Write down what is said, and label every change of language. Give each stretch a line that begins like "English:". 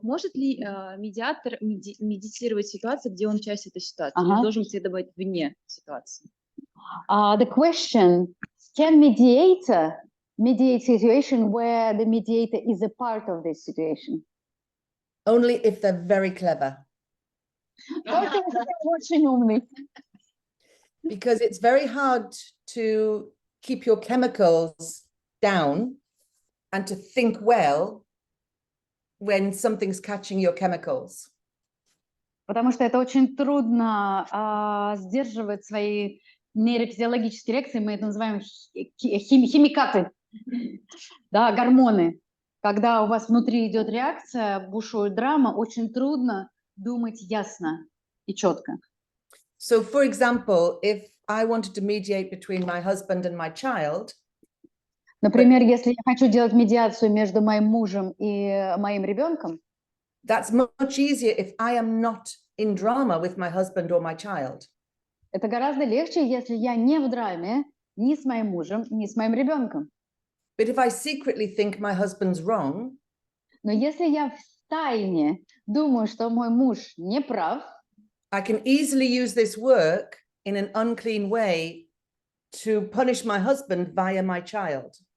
Russian: может ли медиатор медитировать ситуацию, где он часть этой ситуации? Ага. Он должен следовать вне ситуации.
English: The question, can mediator mediate situation where the mediator is a part of this situation? only if they're very clever,
Russian: Только если ты очень умный.
English: because it's very hard to keep your chemicals down and to think well when something's catching your chemicals.
Russian: Потому что это очень трудно сдерживать свои нейрофизиологические реакции, мы это называем химикаты, да, гормоны. Когда у вас внутри идет реакция, бушует драма, очень трудно думать ясно и четко.
English: So, for example, if I wanted to mediate between my husband and my child,
Russian: Например, если я хочу делать медиацию между моим мужем и моим ребенком,
English: that's much easier if I am not in drama with my husband or my child.
Russian: это гораздо легче, если я не в драме ни с моим мужем, ни с моим ребенком.
English: But if I secretly think my husband's wrong,
Russian: Но если я втайне думаю, что мой муж не прав,
English: I can easily use this work in an unclean way to punish my husband via my child.